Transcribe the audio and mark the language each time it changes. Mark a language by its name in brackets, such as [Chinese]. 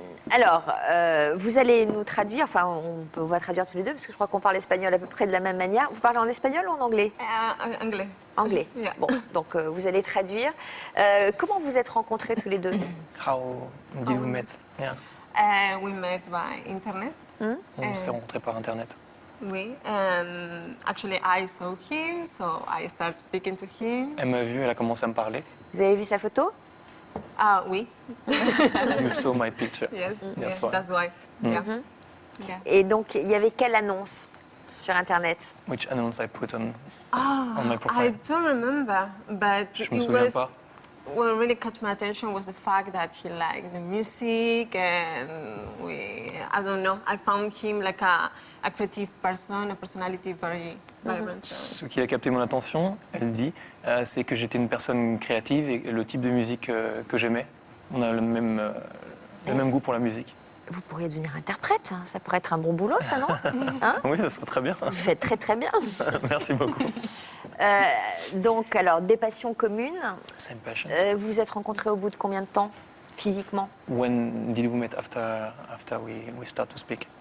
[French] Alors, vous allez nous traduire, enfin, on va traduire tous les deux, parce que je crois qu'on parle espagnol à peu près de la même manière. Vous parlez en espagnol ou en anglais? Anglais. Anglais. Yeah. Bon, donc vous allez traduire. Comment vous êtes rencontrés tous les deux? [English] How did we met? Yeah. We met by internet. [French] On s'est rencontrés par internet. Oui. [English] Actually, I saw him, so I started speaking to him. [French] Elle m'a vu, elle a commencé à me parler. Vous avez vu sa photo? Ah oui. [English] You saw my picture. Yes, That's why. That's why. Yeah. Yeah. [French] Et donc, il y avait quelle annonce sur Internet? [English] Which annonce I put on my I profile? don't remember, but [French] Je me souviens pas. [English] What really caught my attention was the fact that he liked the music, and I don't know, I found him like a creative person, a personality very vibrant. [French] Ce qui a capté mon attention, elle dit, c'est que j'étais une personne créative et le type de musique que j'aimais. On a le même goût pour la musique. Vous pourriez devenir interprète, hein. Ça pourrait être un bon boulot, ça, non? Hein? Oui, ça serait très bien. Vous faites très très bien. Merci beaucoup. Donc, alors, des passions communes. [English] Same passion. [French] Vous vous êtes rencontrés au bout de combien de temps, physiquement? [English] When did we meet after we start to speak?